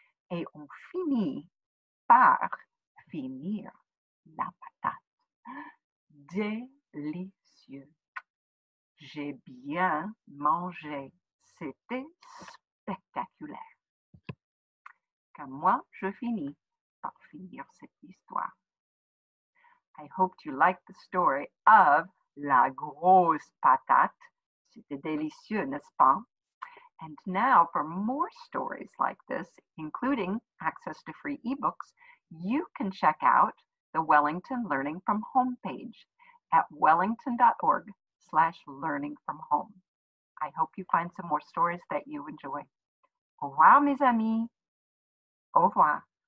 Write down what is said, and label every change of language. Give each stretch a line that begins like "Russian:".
French: Et on finit par finir la patate. Délicieux. J'ai bien mangé. C'était spectaculaire. Comme moi, je finis par finir cette histoire.
English: I hoped you liked the story of La grosse patate.
French: C'était délicieux, n'est-ce pas?
English: And now for more stories like this, including access to free ebooks, you can check out the Wellington Learning from Home page at wellington.org/learningfromhome. I hope you find some more stories that you enjoy.
French: Au revoir, mes amis. Au revoir.